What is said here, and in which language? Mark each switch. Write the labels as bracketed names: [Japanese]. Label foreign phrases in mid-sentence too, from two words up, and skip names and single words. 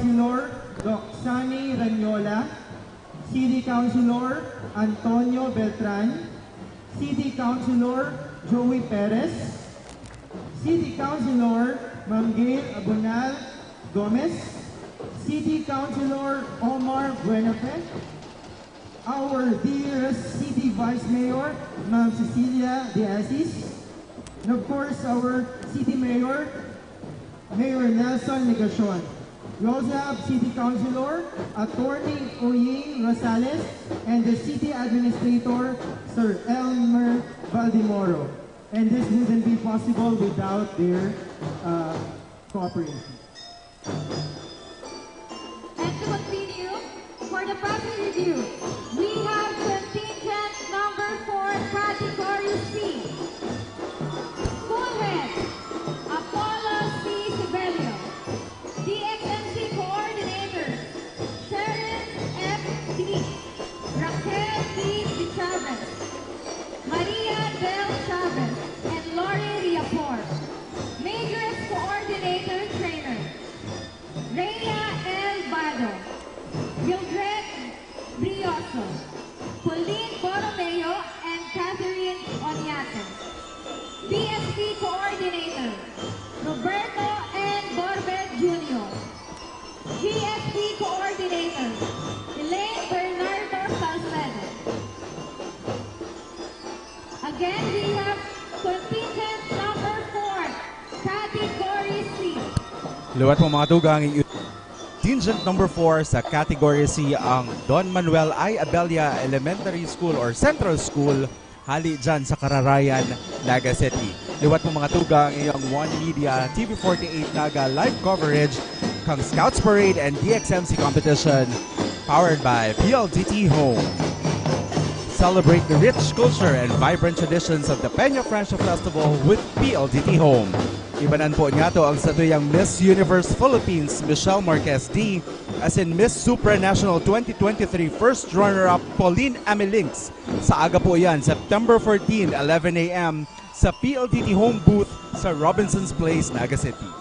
[English] Doxani Ranyola, City Councilor Antonio Beltran, City Councilor Joey Perez, City Councilor Ma'am Gail Abunal Gomez, City Councilor Omar Buenafe, our dearest City Vice Mayor Ma'am Cecilia De Asis, and of course our City Mayor, Mayor Nelson Negacion. We also have City Councilor, Attorney Oying Rosales, and the City Administrator, Sir Elmer Valdemoro. And this wouldn't be possible without their cooperation. And to continue, for the practice review, we have contingent number 4, category C. School head, Apollo C. Sibelio. DXMC coordinator, Sharon F. D. Raquel D. Chavez, Maria Del Chavez, and Lori Riapor. Majors coordinator trainer, Rhea L. Bado, Mildred Brioso, Pauline Borromeo, and Catherine Onyate. BSP coordinator, Roberto N. Borbet Jr. GSP coordinator, Elaine Bernardo Salcedo. Again, we have contingent number 4, category C. [Bikol] Luwat mo mga tugang, [English] contingent number 4 [Bikol] sa [English] category C [Bikol] ang Don Manuel I. Abella Elementary School or Central School hali dyan sa Kararayan, Naga City. Liwat mo mga tugang iyong One Media TV48 Naga [English] live coverage [Bikol] kang Scouts Parade and DXMC competition powered by PLDT Home. [English] Celebrate the rich culture and vibrant traditions of the Peña Francia Festival with PLDT Home. [Bikol] Ibanan po niya to ang satuyang Miss Universe Philippines Michelle Marquez D as in Miss Supranational 2023 [English] first runner-up [Bikol] Pauline Amelinks. Sa aga po yan, September 14, 11 a.m. sa PLDT Home booth sa Robinson's Place, Naga City.